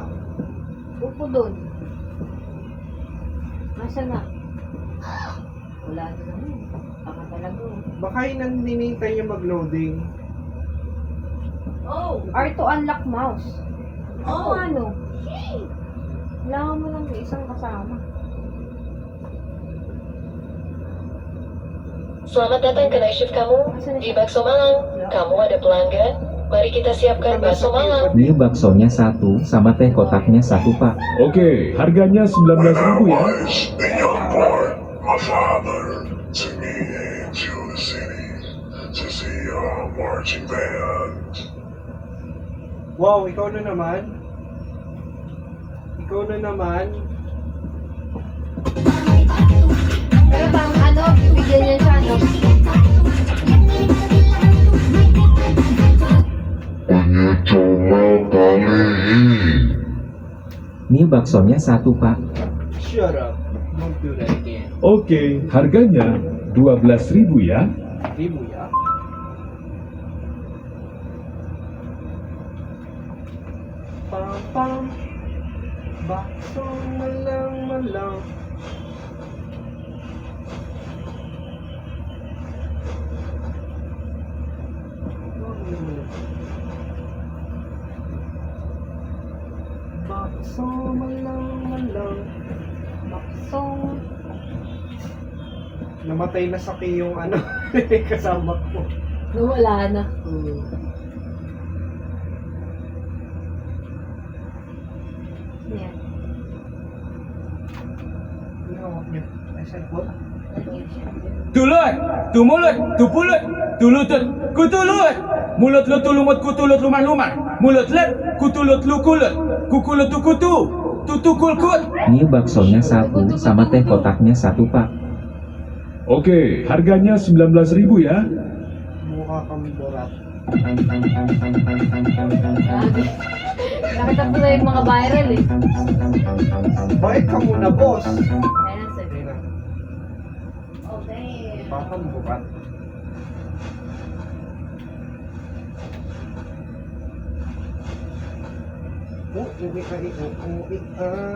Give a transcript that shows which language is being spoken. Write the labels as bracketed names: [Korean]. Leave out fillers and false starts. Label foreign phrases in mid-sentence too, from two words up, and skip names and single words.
[Filipino] Upo doon. Nasaan na? Wala na naman. Baka talaga. Baka hinintay niya mag-loading. [English] Oh! R to unlock mouse. Oh! Ano? [Filipino] Kailangan mo lang isang kasama. [Indonesian] Selamat datang ke [English] night shift [Indonesian] kamu di Bakso Malang. Kamu ada pelanggan? Mari kita siapkan bakso Malang. Ini baksonya 1 sama teh kotaknya 1 pak. Oke, harganya 19.000 ya. [English] The young boy, my father, took me into the city to see a marching band. [Filipino] Wow, ikaw na naman. Ikaw na naman. Pero bang ano, bibigyan niya siya, ano? [Indonesian] Ini baksonya 1 pak. [English] Shut up. Don't do that again. [Indonesian] Oke, harganya 12.000 ya. Ribu ya. Pam. Bakso malang. Bakso malang. Bakso. [Filipino] Namatay na sa yung ano, kasama ko. Wala na. Yan. Hawak niya. Ay, cellphone? Tulut, tu mulut, tu pulut, tu lutut, ku tulut. Mulut lu tu lumut, ku tulut luman. Mulut let, ku tulut lu kulut, ku kulut tu kutu, tu kul kut. [Indonesian] Ini baksonya 1 sama teh kotaknya 1 pak. Oke, harganya 19.000 ya. [Filipino] Mukha kang borat. Nakita ko na yung mga viral eh. Bakit ka muna, boss? Ayan, sige. Ayun na. Okay. Baka bukat. Uwi ka.